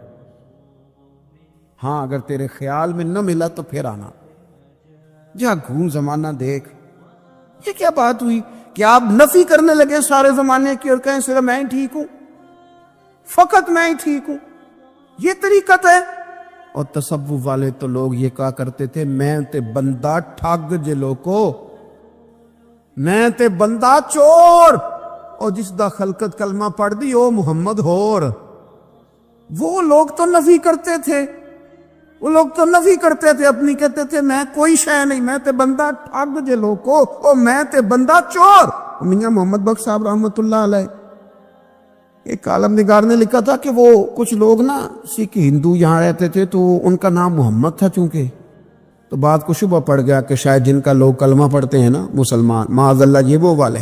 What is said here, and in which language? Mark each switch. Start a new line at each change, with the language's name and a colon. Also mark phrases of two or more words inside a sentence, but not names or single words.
Urdu: ہاں اگر تیرے خیال میں نہ ملا تو پھر آنا, جا گھوم زمانہ دیکھ. یہ کیا بات ہوئی کہ آپ نفی کرنے لگے سارے زمانے کی اور کہیں صرف میں ہی ٹھیک ہوں, فقط میں ہی ٹھیک ہوں؟ یہ طریقت ہے. اور تصوف والے تو لوگ یہ کہا کرتے تھے
Punjabi: میں تے بندہ ٹھگ جے لوکو, میں تے بندہ چور, اور جس دا خلقت کلمہ پڑھ دی او محمد ہور.
Urdu: وہ لوگ تو نفی کرتے تھے, وہ لوگ تو نفی کرتے تھے اپنی, کہتے تھے میں کوئی شے نہیں,
Punjabi: میں تے بندہ ٹھگ جے لوکو, او میں تے بندہ چور.
Urdu: میاں محمد بخش صاحب رحمت اللہ علیہ ایک عالم نگار نے لکھا تھا کہ وہ کچھ لوگ نا سکھ ہندو یہاں رہتے تھے تو ان کا نام محمد تھا چونکہ، تو بات کو شبہ پڑ گیا کہ شاید جن کا لوگ کلمہ پڑھتے ہیں نا مسلمان، معاذ اللہ یہ وہ والے۔